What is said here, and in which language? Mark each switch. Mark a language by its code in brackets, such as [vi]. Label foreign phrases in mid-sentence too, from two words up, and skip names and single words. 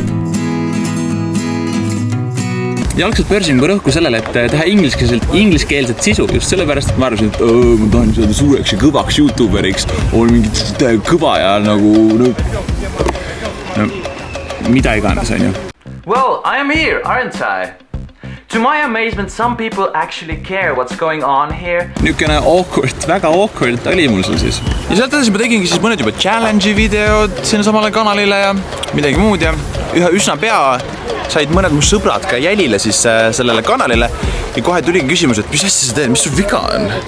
[et] Ja algselt pöörsin rõhku sellele, et teha ingliskeelset sisu, just sellepärast, et ma arvasin, et ma tahan saada suureks ja kõvaks YouTuberiks, on mingit kõva ja nagu mida iganes, on ju. [en] Well, I am here, aren't I? To my amazement, some people actually care what's going on here. [et] Niisugune awkward, väga awkward oli mul seal siis. Ja sealt edasi ma tegingi siis mõned juba challenge'i videod sinna samale kanalile ja midagi muud ja ühe üsna pea said mõned mu sõbrad ka jälile siis sellele kanalile ja kohe tuligi küsimus, et mis asja sa teed, mis sul viga on?